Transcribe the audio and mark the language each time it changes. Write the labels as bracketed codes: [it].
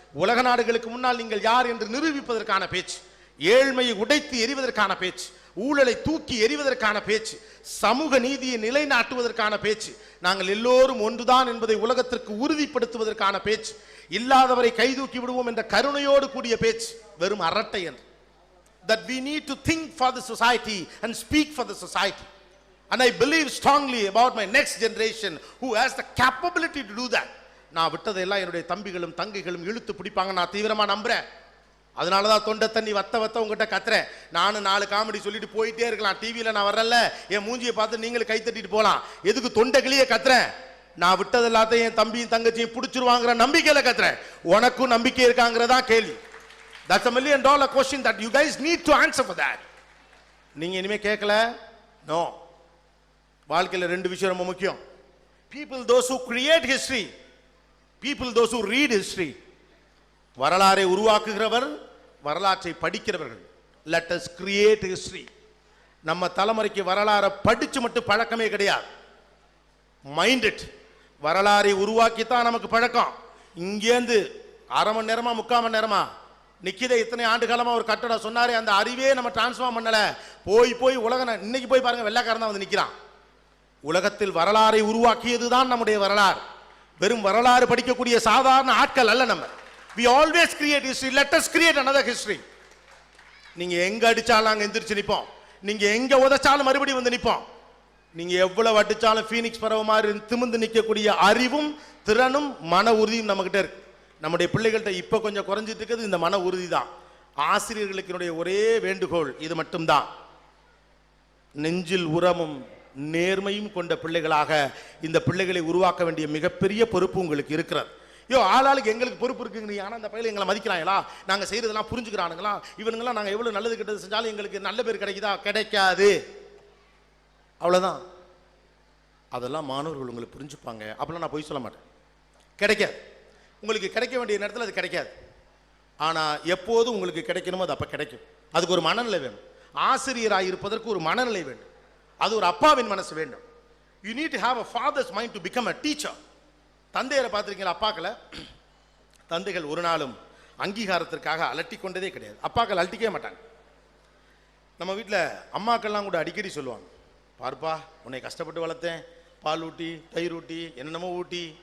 [ta] உலக நாடுகளுக்கு முன்னால் நீங்கள் யார் என்று நிரூபிப்பதற்கான பேச்சு, ஏழ்மையை உடைத்து எறிவதற்கான பேச்சு, ஊழலை தூக்கி எறிவதற்கான பேச்சு, சமூக நீதியை நிலைநாட்டுவதற்கான பேச்சு, நாங்கள் எல்லோரும் ஒன்றுதான் என்பதை உலகத்திற்கு உறுதிப்படுத்துவதற்கான பேச்சு, இல்லாதவரை கைதூக்கி விடுவோம் என்ற கருணையோடு கூடிய பேச்சு வெறும் அரட்டை என்று. [en] That we need to think for the society and speak for the society. And I believe strongly about my next generation who has the capability to do that. [ta] நான் விட்டதெல்லாம் என்னுடைய தம்பிகளும் தங்கைகளும் இழுத்து பிடிப்பாங்க, நான் தீவிரமா நம்புறேன். அதனால தான் தொண்டை தண்ணி வத்த உங்ககிட்ட கத்துறேன். நானும் 4 காமெடி சொல்லிட்டு போயிட்டே இருக்கலாம். டிவியில் நான் வரல, என் மூஞ்சியை பார்த்து நீங்களும் கை தட்டிட்டு போகலாம். எதுக்கு தொண்டை கிளியே கத்துறேன்? நான் விட்டது எல்லாத்தையும் என் தம்பியும் தங்கச்சியும் பிடிச்சிருவாங்கிற நம்பிக்கையில கத்துறேன். உனக்கும் நம்பிக்கை இருக்காங்கிறதா கேள்வி. [en] That's $1 million question that you guys need to answer for that. [ta] நீங்க இனிமே கேட்கல? நோ. வாழ்க்கையில் 2 விஷயம் ரொம்ப முக்கியம். [en] People those who create history, people those who read history. [ta] வரலாறை உருவாக்குகிறவர், வரலாற்றை படிக்கிறவர்கள். [en] Let us create history. [ta] நம்ம தலைமுறைக்கு வரலாறை படிச்சு மட்டும் பழக்கமே கிடையாது. [en] Mind it. [ta] வரலாறை உருவாக்கித்தான் நமக்கு பழக்கம். இங்கேருந்து 1/2 மணி நேரமா 3/4 மணி நேரமா நிக்கித இத்தனை ஆண்டு காலமா ஒரு கட்டடம் சொன்னாரே, அந்த அறிவே நம்ம டிரான்ஸ்ஃபார்ம் பண்ணல. போய் உலகம் இன்னைக்கு போய் பாருங்க, வெள்ளைக்காரன் தான் வந்து நிக்கிறான். உலகத்தில் வரலாறை உருவாக்கியதுதான் நம்முடைய வரலாறு. வெறும் வரலாறு படிக்கக்கூடிய சாதாரண ஆட்கள் அல்ல நம்ம. [en] We always create history. Let us create another history. [ta] நீங்க எங்க அடிச்சாலும் அங்க எந்திரிச்சு நிப்போம். நீங்க எங்க உதைச்சாலும் மறுபடியும் வந்து நிப்போம். நீங்க எவ்வளவு அடிச்சாலும் ஃபீனிக்ஸ் பறவை மாதிரி திமிந்து நிற்கக்கூடிய அறிவும் திறனும் மன உறுதியும் நம்ம கிட்ட இருக்கு. நம்முடைய பிள்ளைகள்கிட்ட இப்ப கொஞ்சம் குறைஞ்சிட்டு இருக்குது இந்த மன உறுதி தான். ஆசிரியர்களுக்கு என்னுடைய ஒரே வேண்டுகோள் இது மட்டும்தான். நெஞ்சில் உரமும் நேர்மையும் கொண்ட பிள்ளைகளாக இந்த பிள்ளைகளை உருவாக்க வேண்டிய மிகப்பெரிய பொறுப்பு உங்களுக்கு இருக்கிறது. ஆளாளுக்கு எங்களுக்கு பொறுப்பு இருக்குங்க. ஆனால் அந்த பையில எங்களை மதிக்கிறாங்களா, நாங்க செய்யறதெல்லாம் புரிஞ்சுக்கிறானுங்களா, இவனுங்களாம் நாங்க எவ்வளவு நல்லது கெட்டது செஞ்சாலும் எங்களுக்கு நல்ல பேர் கிடைக்குதா? கிடைக்காது. அவ்வளவுதான். அதெல்லாம் மாணவர்கள் உங்களுக்கு புரிஞ்சுப்பாங்க. அப்பெல்லாம் நான் போய் சொல்ல மாட்டேன். கிடைக்காது. உங்களுக்கு கிடைக்க வேண்டிய நேரத்தில் அது கிடைக்காது. ஆனா எப்போதும் உங்களுக்கு கிடைக்கணுமோ அது அப்ப கிடைக்கும். அதுக்கு ஒரு மனநிலை வேணும். ஆசிரியராக இருப்பதற்கு ஒரு மனநிலை வேண்டும். அது ஒரு அப்பாவின் மனசு வேண்டும். [en] You need to have a father's mind to become a teacher. [ta] தந்தையரை பார்த்துருக்கீங்களா? அப்பாக்களை தந்தைகள் ஒரு நாளும் அங்கீகாரத்திற்காக அலட்டி கொண்டதே கிடையாது. அப்பாக்கள் அலட்டிக்கவே மாட்டாங்க. நம்ம வீட்டில் அம்மாக்கள்லாம் கூட அடிக்கடி சொல்லுவாங்க, பார்ப்பா உன்னை கஷ்டப்பட்டு வளர்த்தேன், பால் ஊட்டி தயிர் ஊட்டி என்னென்னமோ ஊட்டி.